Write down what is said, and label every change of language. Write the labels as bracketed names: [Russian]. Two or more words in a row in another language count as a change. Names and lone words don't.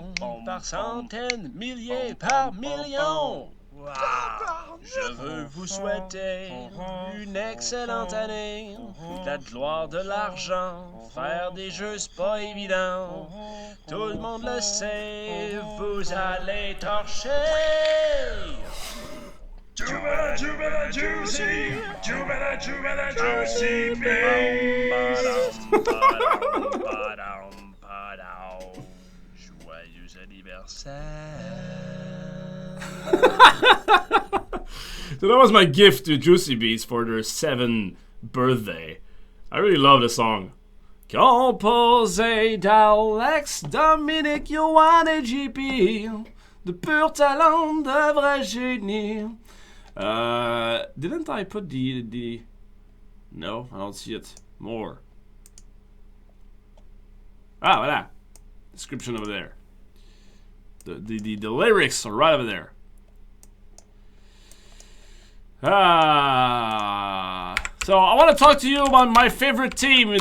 [French] Par centaines, milliers, par millions. Je veux vous souhaiter une excellente année, de la gloire, de l'argent, faire des jeux c'est pas évident. Tout le monde le sait, vous allez torcher. Jubela, jubela, juicy, jubela, jubela, juicy, bass. Joyeux anniversaire. [English] So that was my gift to Juicy Beats for their 7th birthday. I really love the song. [French] Composé d'Alex, Dominique, Johan et JP, de pur talent, de vrai génie. [English] Didn't I put the... No, I don't see it. More. Ah, voilà. Description over there. The lyrics are right over there. So I want to talk to you about my favorite team.